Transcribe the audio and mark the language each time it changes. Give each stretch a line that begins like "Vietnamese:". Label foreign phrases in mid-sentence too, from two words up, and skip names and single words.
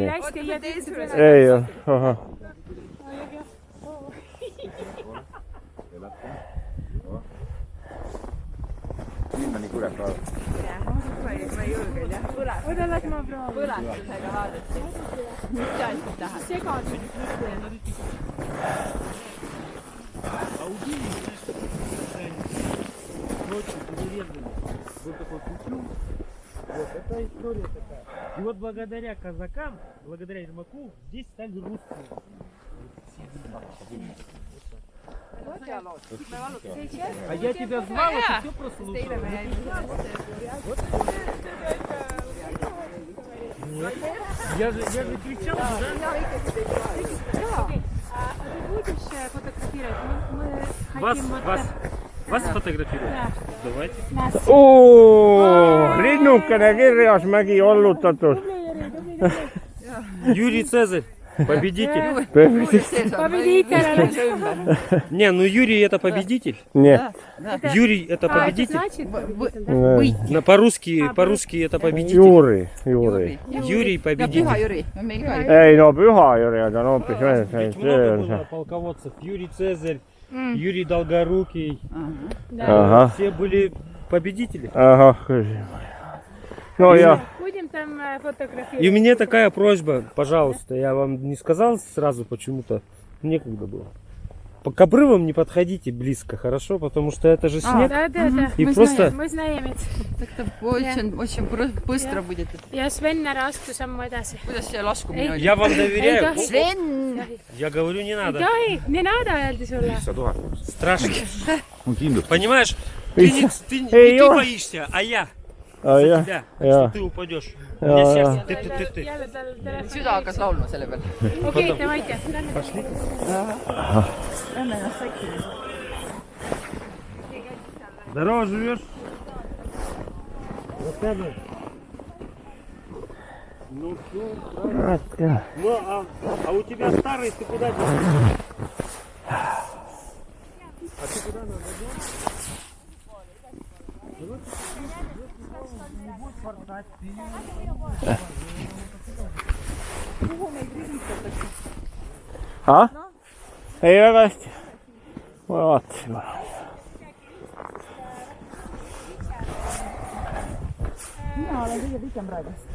Estonian: Ei ju, ahah. Sinna nii kurat vaadata. Ma ei julgenud jah. Oda, las ma proovin. Põlastusega vaadati. Mis asjad tahad? Segadus.
Russian: И вот благодаря казакам, благодаря Ермаку, здесь стали русские. А я тебя звал, а ты все прослушал. Я же кричал, да? А ты будешь фотографировать? Мы хотим вот... Вас фотографируют? Да. Давайте. Нас.
Estonian: Linnukene kirjas, mägi ollutatud.
Russian: Юрий Цезарь, победитель. Победитель. Не, ну Юрий это победитель. Нет. Юрий это победитель. Значит, победитель, да? По-русски это победитель.
Estonian: Juuri.
Russian: Юрий победитель.
Estonian: Püha Jüri. Me ka ei... Ei, no Püha Jüri on hoopis
Russian: Ведь много было полководцев. Юрий Цезарь, Юрий Долгорукий. Ага. Все были победители.
Estonian: Ahah, no jah.
Russian: Будем там фотографировать. И у меня такая просьба, пожалуйста, я вам не сказал сразу почему-то, некогда было. К обрывам не подходите близко, хорошо? Потому что это же снег. Да. И просто... Мы знаем это. Так-то очень быстро будет.
Estonian: Ja Sven ära astu sammu edasi. Kuidas see laskumine oli?
Russian: Я вам доверяю. Sven! Я говорю, не надо.
Estonian: Ei,
Russian: не надо
Estonian: öeldi sulle. 500 000.
Russian: Страшно.
Estonian: On kindlustus.
Russian: Понимаешь?
Estonian: Ei
Russian: Не ты
Estonian: ole.
Russian: боишься, а я.
Estonian: Ah, jah.
Russian: Тебя.
Estonian: Jaa.
Russian: Ты упадешь. У
Estonian: Jaa,
Russian: меня
Estonian: jaa.
Russian: сердце. Ты.
Estonian: Jälle tal telefon. Süda hakkas laulma selle peal. Okei,
Russian: давайте. Пошли.
Estonian: Lähme ennast säkkima.
Russian: Здорово живешь? Рассказывай. Ну все, правильно. Ну, а у тебя старый, ты куда делаешь? А ты куда надо делать?
Estonian: Ah? Ei väga hästi. Ma vaatasin. Mina olen kõige pikem praegu.